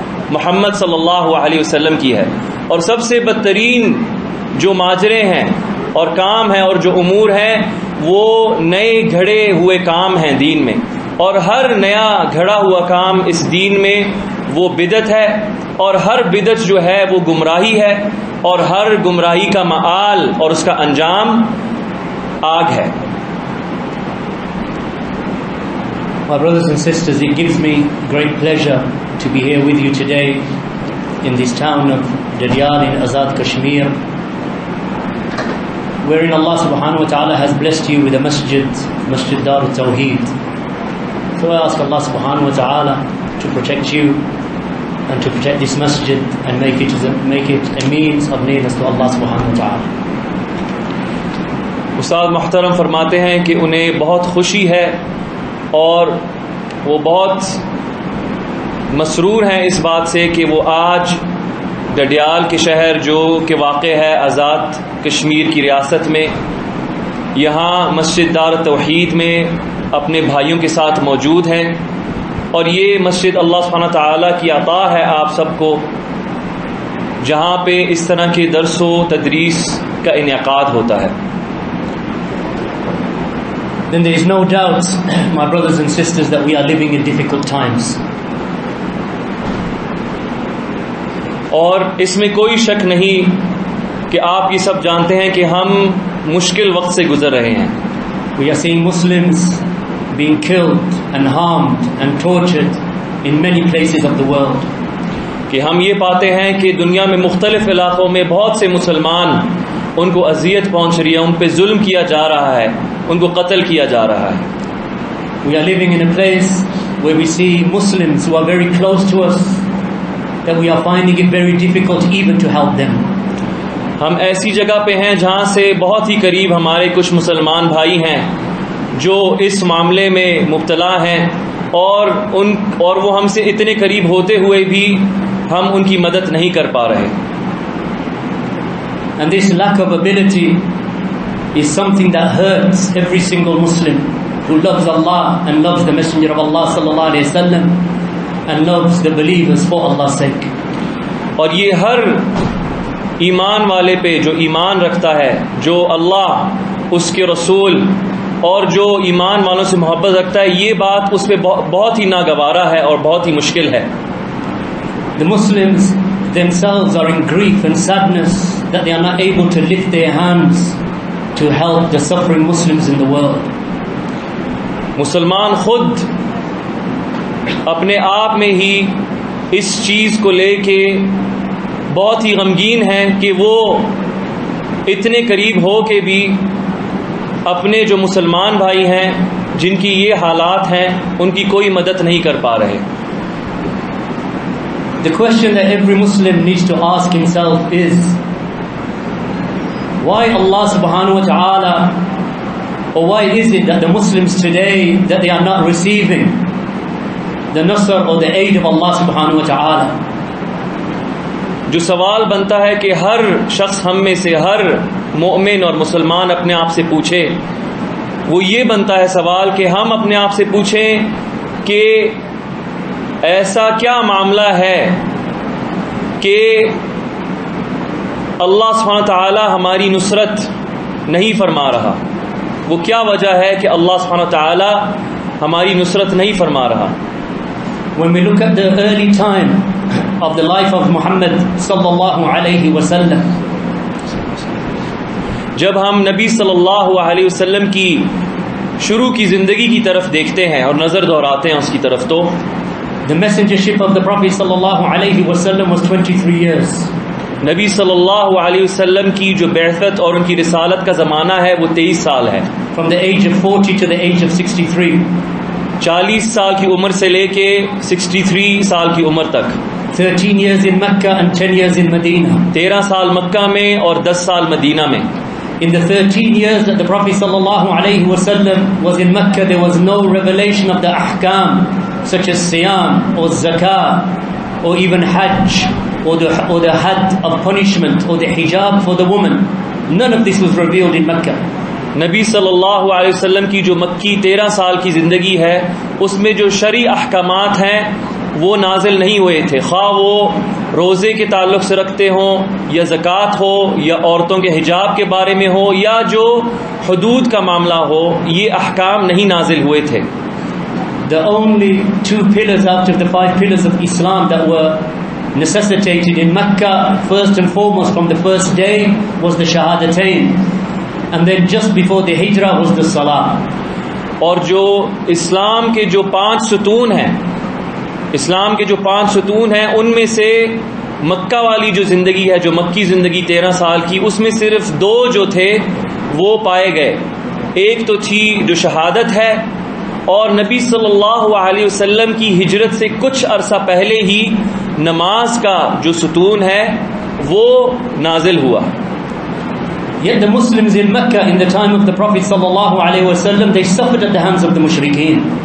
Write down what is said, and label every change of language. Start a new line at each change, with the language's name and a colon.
Urdu: محمد صلی اللہ علیہ وسلم کی ہے، اور سب سے بدترین جو ماجرے ہیں اور کام ہیں اور جو امور ہیں وہ نئے گھڑے ہوئے کام ہیں دین میں، اور ہر نیا گھڑا ہوا کام اس دین میں وہ بدعت ہے، اور ہر بدعت جو ہے وہ گمراہی ہے، اور ہر گمراہی کا مآل اور اس کا انجام آگ ہے.
English: My brothers and sisters, it gives me great pleasure to be here with you today in this town of Dadyal in Azad Kashmir, wherein Allah subhanahu wa ta'ala has blessed you with a Masjid Dar al-Tawheed. So I ask Allah subhanahu wa ta'ala to protect you and to protect this masjid and make it a means of nearness to Allah subhanahu wa ta'ala.
Urdu: استاد محترم فرماتے ہیں کہ انہیں بہت خوشی ہے اور وہ بہت مسرور ہیں اس بات سے کہ وہ آج ڈڈیال کے شہر جو کہ واقع ہے آزاد کشمیر کی ریاست میں، یہاں مسجد دار توحید میں اپنے بھائیوں کے ساتھ موجود ہیں. اور یہ مسجد اللہ سبحانہ تعالیٰ کی عطا ہے آپ سب کو، جہاں پہ اس طرح کے درس و تدریس کا انعقاد ہوتا ہے.
English: Then there is no doubt, my brothers and sisters, that we are living in difficult times.
Urdu: اور اس میں کوئی شک نہیں کہ آپ یہ سب جانتے ہیں کہ ہم مشکل وقت سے گزر رہے ہیں.
English: We are seeing Muslims being killed and harmed and tortured in many places of the world.
Urdu: کہ ہم یہ پاتے ہیں کہ دنیا میں مختلف علاقوں میں بہت سے مسلمان ان کو اذیت پہنچ رہی ہے، ان پہ ظلم کیا جا رہا ہے، ان کو قتل کیا جا رہا ہے.
English: We are living in a place where we see Muslims who are very close to us, that we are finding it very difficult even to help them.
Urdu: ہم ایسی جگہ پہ ہیں جہاں سے بہت ہی قریب ہمارے کچھ مسلمان بھائی ہیں جو اس معاملے میں مبتلا ہیں، اور وہ ہم سے اتنے قریب ہوتے ہوئے بھی ہم ان کی مدد نہیں کر پا رہے.
English: And this lack of ability is something that hurts every single Muslim who loves Allah and loves the Messenger of Allah sallallahu alaihi wasallam and loves the believers for Allah's sake.
Urdu: اور یہ ہر ایمان والے پہ جو ایمان رکھتا ہے، جو اللہ اس کے رسول اور جو ایمان والوں سے محبت رکھتا ہے، یہ بات اس پہ بہت ہی ناگوارا ہے اور بہت ہی مشکل ہے.
English: The Muslims themselves are in grief and sadness that they are not able to lift their hands to help the suffering Muslims in the world.
Urdu: مسلمان خود اپنے آپ میں ہی اس چیز کو لے کے بہت ہی غمگین ہیں کہ وہ اتنے قریب ہو کے بھی اپنے جو مسلمان بھائی ہیں جن کی یہ حالات ہیں ان کی کوئی مدد نہیں کر پا رہے.
English: The question that every Muslim needs to ask himself is, why Allah subhanahu wa ta'ala, or why is it that the Muslims today, that they are not receiving the nasr or the aid of Allah subhanahu wa ta'ala?
Urdu: جو سوال بنتا ہے کہ ہر شخص ہم میں سے، ہر مومن اور مسلمان اپنے آپ سے پوچھے، وہ یہ بنتا ہے سوال کہ ہم اپنے آپ سے پوچھیں کہ ایسا کیا معاملہ ہے کہ اللہ سبحانہ تعالی ہماری نصرت نہیں فرما رہا؟ وہ کیا وجہ ہے کہ اللہ سبحانہ تعالی ہماری نصرت نہیں فرما رہا؟
English: When we look at the early time of the life of Muhammad sallallahu alayhi wasallam,
Urdu: جب ہم نبی صلی اللہ علیہ وسلم کی شروع کی زندگی کی طرف دیکھتے ہیں اور نظر دہراتے ہیں اس کی طرف، تو
English: the messengership of the Prophet sallallahu alayhi wasallam was 23 years.
Urdu: نبی صلی اللہ علیہ وسلم کی جو بعثت اور ان کی رسالت کا زمانہ ہے وہ 23 سال ہے.
English: From the age of 40 to the age of 63.
Urdu: 40 سال کی عمر سے لے کے 63 سال کی عمر تک.
English: 13 years in Mecca and 10 years in Medina.
Urdu: 13 سال مکہ میں اور 10 سال مدینہ میں.
English: In the 13 years that the Prophet sallallahu alayhi wasallam was in Mecca, there was no revelation of the ahkam such as siyam or zakah or even hajj or the had of punishment or the hijab for the woman. None of this was revealed in Mecca.
Urdu: نبی صلی اللہ علیہ وسلم کی جو مکی 13 سال کی زندگی ہے اس میں جو شرعی احکامات ہیں وہ نازل نہیں ہوئے تھے، خواہ وہ روزے کے تعلق سے رکھتے ہوں یا زکوٰۃ ہو یا عورتوں کے حجاب کے بارے میں ہو یا جو حدود کا معاملہ ہو، یہ احکام نہیں نازل ہوئے تھے.
English: The only 2 pillars out of the 5 pillars of Islam that were necessitated in Mecca, first and foremost from the first day, was the Shahadatain, and then just before the Hijrah was the Salah.
Urdu: اور جو اسلام کے جو 5 ستون ہیں، اسلام کے جو 5 ستون ہیں، ان میں سے مکہ والی جو زندگی ہے، جو مکی زندگی 13 سال کی، اس میں صرف 2 جو تھے وہ پائے گئے. ایک تو تھی جو شہادت ہے، اور نبی صلی اللہ علیہ وسلم کی ہجرت سے کچھ عرصہ پہلے ہی نماز کا جو ستون ہے وہ نازل ہوا.
English: Yet the Muslims in Mecca in the time of the Prophet sallallahu alaihi wasallam, they suffered at the hands of the mushrikeen.